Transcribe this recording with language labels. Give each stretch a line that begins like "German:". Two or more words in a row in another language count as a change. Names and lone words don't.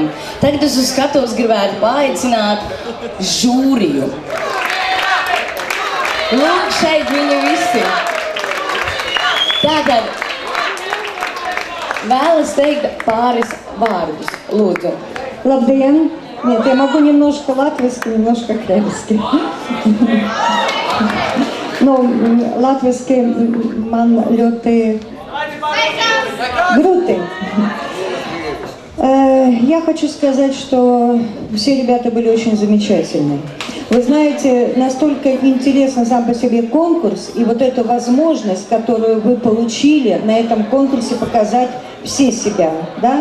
Latvian: Tagad es uz skatuves gribētu paaicināt žūriju. Lūk, šeit viņi visi. Tātad vēlas teikt pāris vārdus. Lūdzu. Labdien!
Russian: Нет, я могу немножко латвийски, немножко кревски. Но латвийский
Latvian: man ļoti
Russian: грубый. Я хочу сказать, что все ребята были очень замечательные. Вы знаете, настолько интересно сам по себе конкурс и вот эту возможность, которую вы получили на этом конкурсе показать все себя, да?